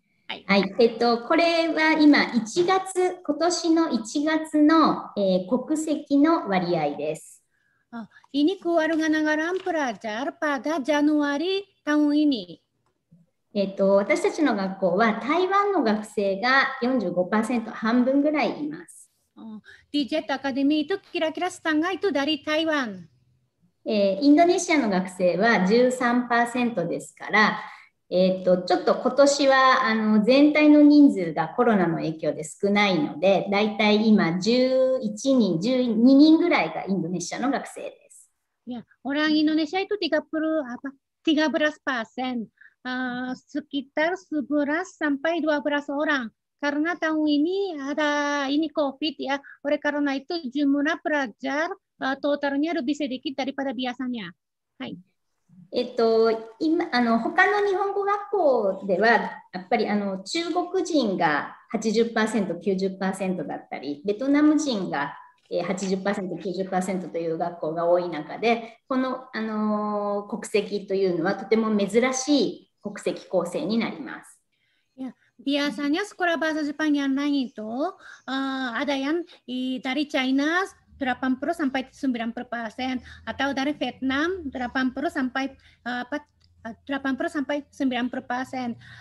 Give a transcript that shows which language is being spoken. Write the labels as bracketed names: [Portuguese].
[Japanese] はい、これは今今年の1月の、国籍の割合です。 [Indonesian] Ini kewarganegaraan pelajar pada Januari tahun ini. [Japanese] 私たちの学校は台湾の学生が 45%、半分ぐらいいます。 [Indonesian] Di Jet Academy itu kira-kira setengah itu dari Taiwan. [Japanese] インドネシアの学生は 13% ですから、ちょっと今年は全体の人数がコロナの影響で少ないので、だいたい今11人、12人ぐらいがインドネシアの学生です。 [Indonesian] Ya, orang Indonesia itu 13%, sekitar 11 sampai 12 orang. Karena tahun ini ada COVID ya, oleh karena itu jumlah pelajar totalnya lebih sedikit daripada biasanya. Hai. [Japanese] 今他の日本語学校ではやっぱり中国人が 80%、90% だったり、ベトナム人が 80%、90% という学校が多い中で、この、国籍というのはとても珍しい国籍構成になります。 [Indonesian] Biasanya sekolah bahasa Jepang yang lain itu ada yang dari China 80 sampai 90%, atau dari Vietnam 80 sampai 90%.